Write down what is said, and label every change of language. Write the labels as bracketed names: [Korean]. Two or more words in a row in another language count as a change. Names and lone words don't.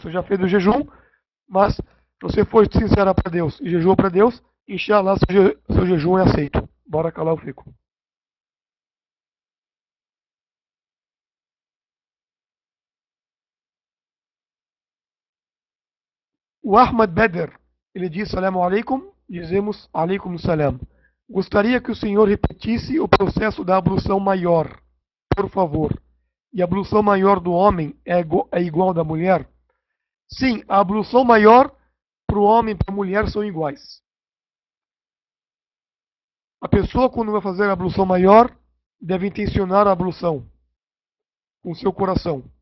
[Portuguese] Você já fez o jejum, mas se você foi sincera para Deus e jejuou para Deus, inshallah, seu jejum é aceito. Bora calar o fico. O Ahmad Beder, ele diz [Arabic] السلام عليكم, [Portuguese] dizemos [Arabic] عليكم السلام. [Portuguese] Gostaria que o senhor repetisse o processo da ablução maior, por favor. E a ablução maior do homem é igual da mulher? Sim, a ablução maior para o homem e para a mulher são iguais. A pessoa, quando vai fazer a ablução maior, deve intencionar a ablução com seu coração.